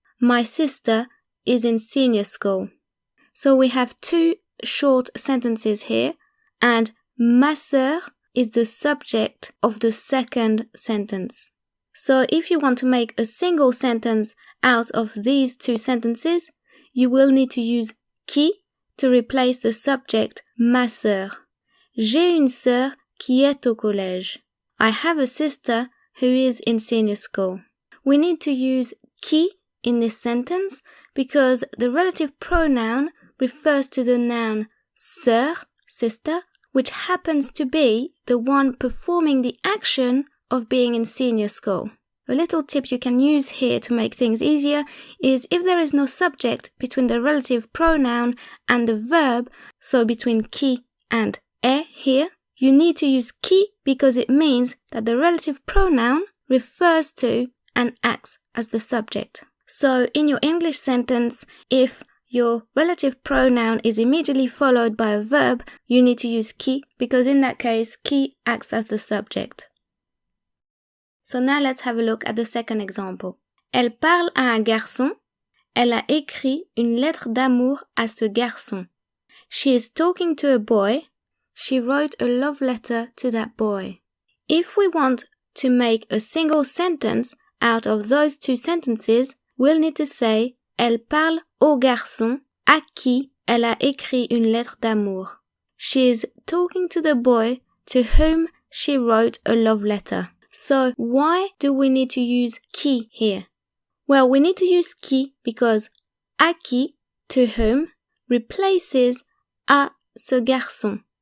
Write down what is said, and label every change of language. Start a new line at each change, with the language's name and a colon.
English: My sister is in senior school. So we have two short sentences here, and ma sœur is the subject of the second sentence. So if you want to make a single sentence out of these two sentences, you will need to use qui to replace the subject ma sœur.
French: J'ai une sœur qui est au collège.
English: I have a sister who is in senior school. We need to use qui in this sentence because the relative pronoun refers to the noun sœur, sister, which happens to be the one performing the action of being in senior school. A little tip you can use here to make things easier is if there is no subject between the relative pronoun and the verb, so between qui and est here, you need to use qui because it means that the relative pronoun refers to and acts as the subject. So in your English sentence, if your relative pronoun is immediately followed by a verb, you need to use qui because in that case, qui acts as the subject. So now let's have a look at the second example.
French: Elle parle à un garçon. Elle a écrit une lettre d'amour à ce garçon.
English: She is talking to a boy. She wrote a love letter to that boy. If we want to make a single sentence out of those two sentences, we'll need to say
French: Elle parle au garçon à qui elle a écrit une lettre d'amour.
English: She is talking to the boy to whom she wrote a love letter. So why do we need to use qui here? Well, we need to use qui because à qui, to whom, replaces à ce garçon.